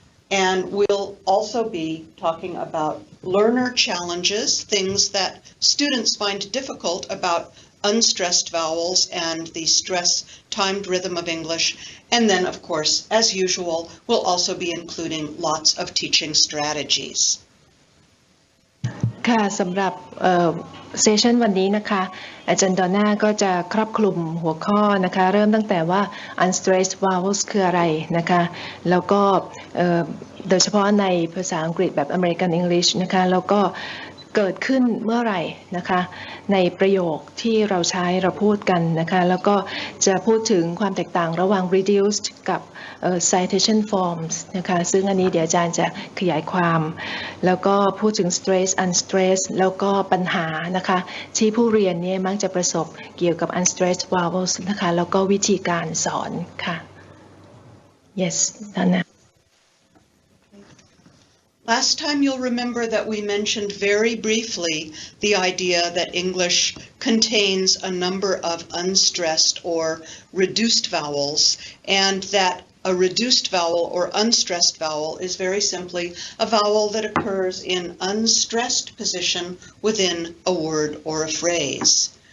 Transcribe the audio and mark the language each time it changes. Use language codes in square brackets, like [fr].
[en] And we'll also be talking about learner challenges, things that students find difficult about unstressed vowels and the stress-timed rhythm of English. And then, of course, as usual, we'll also be including lots of teaching strategies. [th] ค่ะสำหรับเซสชันวันนี้นะคะอาจารย์ดอนน่าก็จะครอบคลุมหัวข้อนะคะเริ่มตั้งแต่ว่า unstressed vowels คืออะไรนะคะแล้วก็ โดยเฉพาะในภาษาอังกฤษแบบ American English นะคะแล้วก็เกิดขึ้นเมื่อไหร่นะคะในประโยคที่เราพูดกันนะคะแล้วก็จะพูดถึงความแตกต่างระหว่าง reduced กับ citation forms นะคะซึ่งอันนี้เดี๋ยวอาจารย์จะขยายความแล้วก็พูดถึง stress unstressed แล้วก็ปัญหานะคะที่ผู้เรียนเนี่ยมักจะประสบเกี่ยวกับ unstressed vowels นะคะแล้วก็วิธีการสอนค่ะ [en] yes Donna. Last time you'll remember that we mentioned very briefly the idea that English contains a number of unstressed or reduced vowels, and that a reduced vowel or unstressed vowel is very simply a vowel that occurs in unstressed position within a word or a phrase.